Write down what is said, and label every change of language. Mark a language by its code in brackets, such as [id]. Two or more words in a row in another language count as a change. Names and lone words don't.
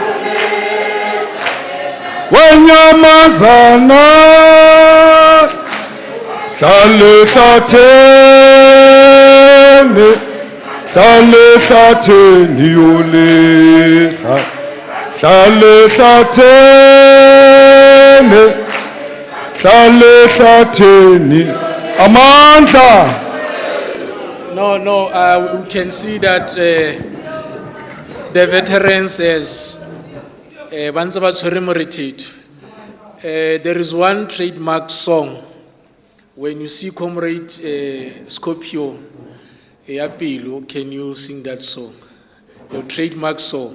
[zu] wenyamazana, hlale hlatheni, hlale hlatheni yole, hlale hlatheni. Amandla. [en] No, we can see that the veterans as Banza [tn] ba tshwere morethetho. [en] There is one trademark song. When you see Comrade Scorpio Yapilo, can you sing that song? Your trademark song.